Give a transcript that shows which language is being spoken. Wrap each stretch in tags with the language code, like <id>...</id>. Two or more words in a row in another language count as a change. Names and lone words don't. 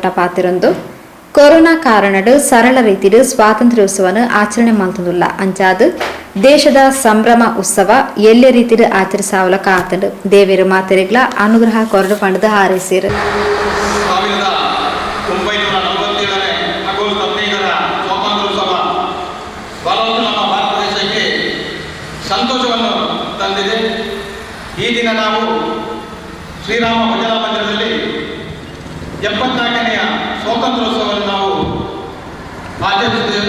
<tcy>ಪಾತಿರೊಂದು ಕೊರೋನಾ ಕಾರಣಡು ಸರಳ ರೀತಿಡು ಸ್ವಾತಂತ್ರ್ಯೋತ್ಸವನು ಆಚರಣೆ ಮಲ್ತುಲ್ಲ ಅಂಚಾದು ದೇಶದ ಸಂಭ್ರಮ ಉತ್ಸವ ಎಲ್ಲೆ ರೀತಿಡು ಆಚರಿಸಾವಲ ಕಾತಡು ದೇವೇರು ಮಾತೆರೆಗ್ಲ ಅನುಗ್ರಹ ಕೊರಡು ಪಂಡದು ಹಾರೈಸಿರು.</tcy> <kn>ಸಂತೋಷವನ್ನು ತಂದಿದೆ. ಈ ದಿನ ನಾವು ಶ್ರೀರಾಮ ಭಜನಾ ಮಂದಿರದಲ್ಲಿ 74ನೆಯ ಸ್ವಾತಂತ್ರ್ಯೋತ್ಸವವನ್ನು ನಾವು ಆಚರಿಸಿದ್ದೇವೆ.</kn>